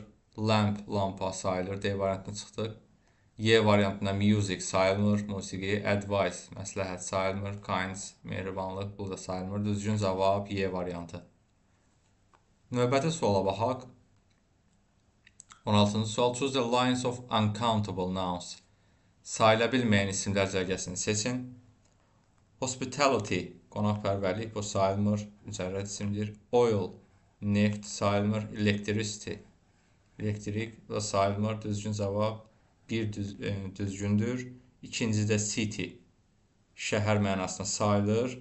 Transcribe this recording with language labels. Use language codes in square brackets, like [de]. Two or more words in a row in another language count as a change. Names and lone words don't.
[az] Lamp lampa sayılır. D variantına çıxdıq. Y variantında music sayılmır. Musiqi. Advice məsləhət sayılmır. Kinds mehribanlıq bu da sayılmır. Düzgün cavab Y variantı. Növbəti suala baxaq. 16-cı sual. [en] Choose the lines of uncountable nouns. [az] Sayıla bilməyən isimlər cərgəsini seçin. Hospitality, qonaqpərvərlik, bu sayılmır, mücərrəd isimdir. Oil, neft sayılmır. Electricity, elektrik, bu da sayılmır. Düzgün cavab 1 düzgündür. İkincidə city, şəhər mənasına sayılır.